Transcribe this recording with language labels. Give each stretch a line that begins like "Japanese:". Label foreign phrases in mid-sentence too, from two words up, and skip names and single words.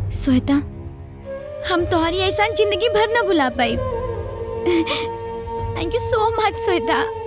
Bhojpuri: श्वेता, हम तुम्हारी ऐसा जिंदगी भर न भुला पाई।
English: Thank you so much Shweta.